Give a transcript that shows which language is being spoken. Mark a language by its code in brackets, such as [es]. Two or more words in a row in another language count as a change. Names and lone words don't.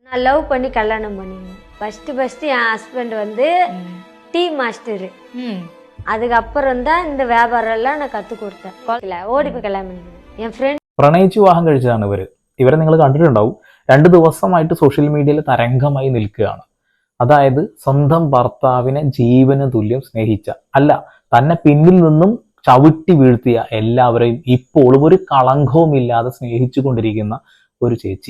[ta] நான் லவ் பண்ணி கல்யாணம் பண்ணினேன். ஃபர்ஸ்ட் என் ஹஸ்பண்ட் வந்து [en] tea master. [ta] அதுக்கப்புறம் தான் இந்த வியாபாரம் எல்லாம் நான் கற்றுக் கொடுத்தேன். ஓடி போயி கல்யாணம் பண்ணினேன். என் ഫ്രണ്ട് [ml] പ്രണയിച്ച് വിവാഹം കഴിച്ചതാണ് ഇവരെ നിങ്ങൾ കണ്ടിട്ടുണ്ടാവും. 2 ദിവസമായിട്ട് [en] social media [ml] തരംഗമായി നിൽക്കുകയാണ്. അതായത് സ്വന്തം ഭർത്താവിനെ ജീവന് തുല്യം സ്നേഹിച്ച, അല്ല തന്നെ പിന്നിൽ നിന്നും ചവിട്ടി വീഴ്ത്തിയ എല്ലാവരെയും ഇപ്പോഴും ഒരു കളങ്കവും ഇല്ലാതെ സ്നേഹിച്ചു കൊണ്ടിരിക്കുന്ന ഒരു ചേച്ചി.